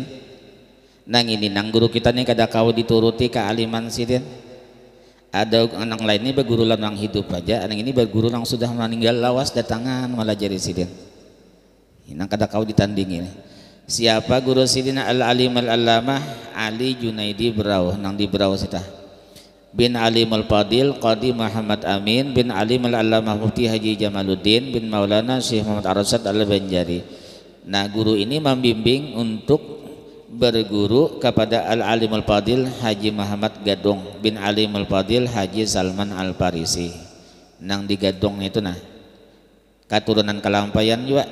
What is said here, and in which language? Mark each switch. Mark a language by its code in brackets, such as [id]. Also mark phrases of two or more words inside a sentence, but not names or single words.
[bjn] Nang ini nang guru kita nih kada kau dituruti kealiman sidin. Ada anak lain ini berguru nang hidup aja, anak ini berguru nang sudah meninggal lawas datangan melajari sidin. Nang kada kau ditandingi. Siapa guru sidin al-alim al-allamah Ali Junaidi Berau nang di Berau sita. Bin Alim al-Fadil Qadi Muhammad Amin bin Alim al-Allamah Mufti Haji Jamaluddin bin Maulana Syekh Muhammad Arsyad al-Banjari. Nah guru ini membimbing untuk berguru kepada Al-Alim al-Fadil Haji Muhammad Gadong bin Alim al-Fadil Haji Salman al-Farisi nang di Gadong itu nah keturunan kelampayan juga.